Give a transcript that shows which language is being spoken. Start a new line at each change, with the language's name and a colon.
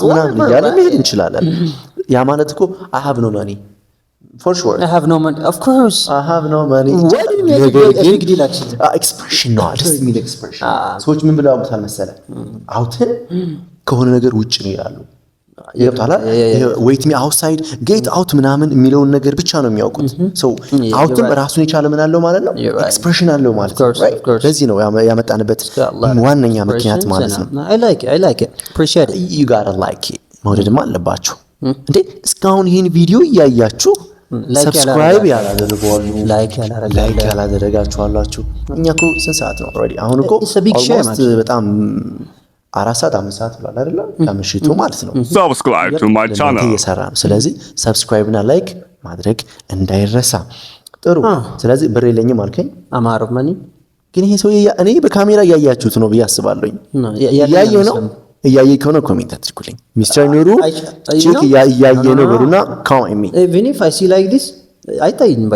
Amharic: ምናምን ያለ መሄድ እንችላለን ያ ማለት እኮ
English: I have no money for sure I have no money of course I have no money why did you make a big deal actually
Amharic: expression ነው just mean expression ሰዎች ምን ብለው አውጥታል መሰለህ አውትን ከሆነ ነገር ውጭ ነው ይላሉ ይገባታል
English: wait me outside get out
Amharic: ምናምን የሚለውን ነገር ብቻ ነው የሚያውቁት so አውትም ራሱን የቻለ ምን አለው ማለት ነው expression አለው ማለት ነው ለዚህ ነው ያመጣንበት ዋነኛ ምክንያት ማለት ነው
English: I like it appreciate it you gotta like it
Amharic: መውደድማ አለባችሁ እንዴ እስካሁን ይሄን ቪዲዮ እያያችሁ ሰብስክራይብ ያላደረጓሉ፣ ላይክ ያላደረጋችኋላችሁ። እኛ እኮ ስንት ሰዓት ነው ኦልሬዲ? አሁን እኮ ኦልሞስት በጣም 4 ሰዓት 5 ሰዓት ብሏል አይደለ? ከምሽቱ ማለት ነው።
English: Subscribe to my channel.
Amharic: እየሰራ ነው። ስለዚህ ሰብስክራይብ እና ላይክ ማድረግ እንዳይረሳ። ጥሩ። ስለዚህ ብር የለኝም አልከኝ።
English: አማር ኦፍ መኒ
Amharic: ግን ይሄ ሰው እኔ በካሜራ እያያችሁት ነው ብዬ አስባለሁኝ። እያየሁ ነው። እያየ ከሆነ ኮሜንት አድርጉልኝ። ሚስተር ኑሩ ቺክ እያየ ነው በሉና ካሜሚ
English: even if I see like this አይታይም